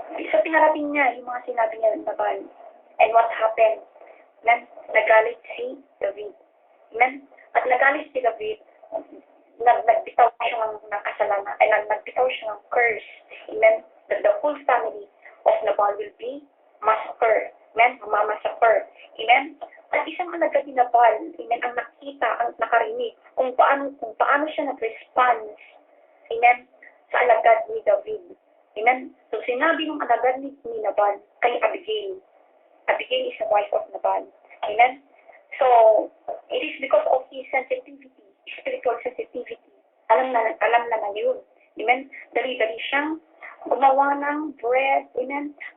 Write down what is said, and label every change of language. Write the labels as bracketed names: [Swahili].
[Filipino] So, pinarating niya yung mga sinabi niya ng Nabal. [English] And what happened? Amen. [Filipino] Nagalit si David. [English] Amen. [Filipino] At nagalit si David, nagbitaw siya ng kasalanan, ay nagbitaw siya ng curse. Amen. [English] That the whole family of Nabal will be massacred. Amen. Mamassacre. Amen. [Filipino] At isang alagad ni Nabal, amen, ang nakita, ang nakarinig, kung paano siya nag-response. Amen. Sa alagad ni David. Amen. So, sinabi ng alagad ni Nabal kay Abigail. [English] Abigail is the wife of Nabal. Amen. So, it is because of his sensitivity, spiritual sensitivity. [Filipino] Alam na yun. Amen. Dali-dali siyang gumawa ng bread. Amen.